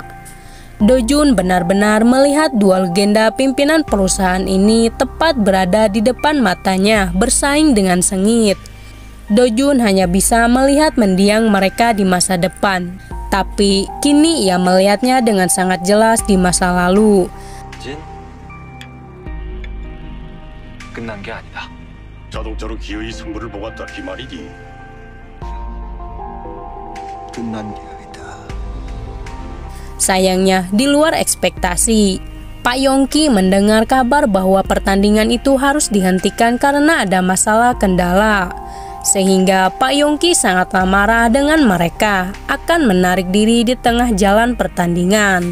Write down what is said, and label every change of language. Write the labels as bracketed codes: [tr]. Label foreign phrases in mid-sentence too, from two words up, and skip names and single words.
[id] Do Jun benar-benar melihat dua legenda pimpinan perusahaan ini tepat berada di depan matanya bersaing dengan sengit. Do Jun hanya bisa melihat mendiang mereka di masa depan, tapi kini ia melihatnya dengan sangat jelas di masa lalu. [ko] 끝난 게 아니다. 자동차로 기어이 승부를 보았다 이 말이지. 끝난 게 아니다. [id] Sayangnya, di luar ekspektasi, Pak Yongki mendengar kabar bahwa pertandingan itu harus dihentikan karena ada masalah kendala. Sehingga Pak Yongki sangatlah marah dengan mereka, akan menarik diri di tengah jalan pertandingan.